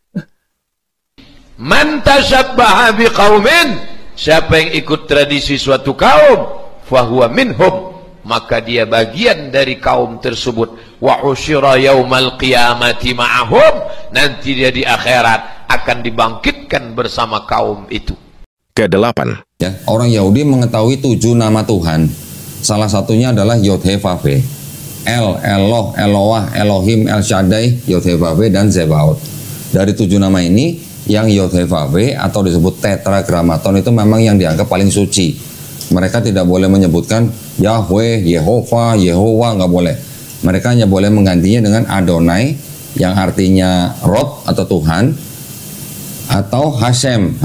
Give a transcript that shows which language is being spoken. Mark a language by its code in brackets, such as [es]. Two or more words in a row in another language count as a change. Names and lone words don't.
[ar] من تشبه بقوم, [id] siapa yang ikut tradisi suatu kaum, [ar] فهو منهم, [id] maka dia bagian dari kaum tersebut. [ar] وحشر يوم القيامة معهم, [id] nanti dia di akhirat akan dibangkitkan bersama kaum itu. Kedelapan. Ya, orang Yahudi mengetahui 7 nama Tuhan. Salah satunya adalah Yod-He-Vav-He. El, Eloh, Eloah, Elohim, El Shaddai, Yod-He-Vav-He, dan Zebaot. Dari 7 nama ini, yang Yod-He-Vav-He atau disebut Tetragrammaton itu memang yang dianggap paling suci. Mereka tidak boleh menyebutkan Yahweh, Yehova, Yehowa, nggak boleh. Mereka hanya boleh menggantinya dengan Adonai, yang artinya Rob atau Tuhan, atau Hashem.